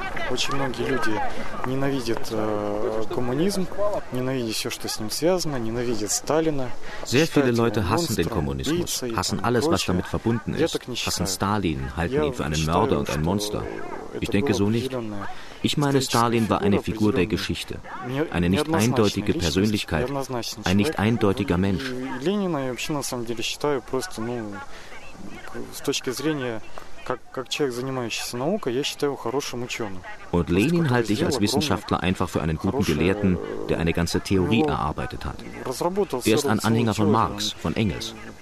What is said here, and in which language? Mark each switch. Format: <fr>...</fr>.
<ru>Очень многие люди ненавидят коммунизм, ненавидят все, что с ним связано, ненавидят Сталина.</ru> <de>Sehr viele Leute hassen den Kommunismus, hassen alles, was damit verbunden ist, hassen Stalin, halten ihn für einen Mörder und ein Monster. Ich denke so nicht. Ich meine, Stalin war eine Figur der Geschichte, eine nicht eindeutige Persönlichkeit, ein nicht eindeutiger Mensch.</de> <ru>Ленина я вообще на самом деле считаю просто, ну, с точки зрения как человек, занимающийся наукой, я считаю его хорошим ученым.</ru> <de>Und Lenin halte ich als Wissenschaftler einfach für einen guten Gelehrten, der eine ganze Theorie erarbeitet hat. Er ist ein Anhänger von Marx, von Engels.</de>